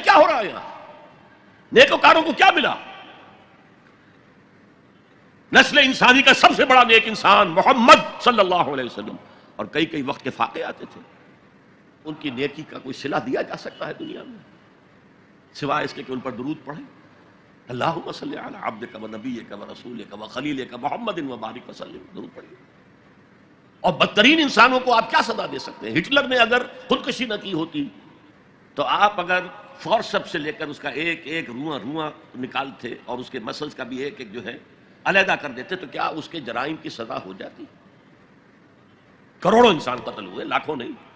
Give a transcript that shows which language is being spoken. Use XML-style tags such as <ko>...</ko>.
<ur>یہ کیا ہو رہا ہے یہاں؟ نیکوکاروں کو کیا ملا؟ نسل انسانی کا سب سے بڑا نیک انسان محمد صلی اللہ علیہ وسلم، اور کئی کئی وقت کے فاقے آتے تھے. ان کی نیکی کا کوئی صلہ دیا جا سکتا ہے دنیا میں سوائے اس کے کہ ان پر درود پڑھیں.</ur> <ar>اللہم صلی علی عبدک و نبیک و رسولک و خلیلک محمد و بارک وسلم.</ar> <ur>درود پڑھیے. اور بدترین انسانوں کو آپ کیا سزا دے سکتے ہیں؟ ہٹلر نے اگر خودکشی نہ کی ہوتی تو آپ اگر فورسپ سے لے کر اس کا ایک ایک رواں نکالتے اور اس کے مسلز کا بھی ایک ایک جو ہے علیحدہ کر دیتے تو کیا اس کے جرائم کی سزا ہو جاتی؟ کروڑوں انسان قتل ہوئے، لاکھوں نہیں.</ur>